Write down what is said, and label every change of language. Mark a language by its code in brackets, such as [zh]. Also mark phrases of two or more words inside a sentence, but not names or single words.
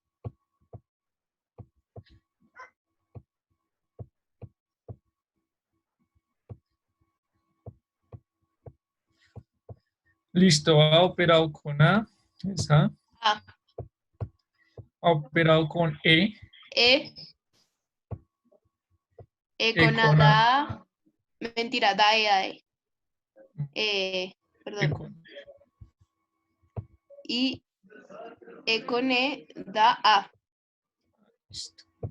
[es] Listo, ha operado con A, esa. A. Ha operado con E. E. E E con A con A. da. Mentira, da E, da E. E Perdón. con, Y E con E da A. listo.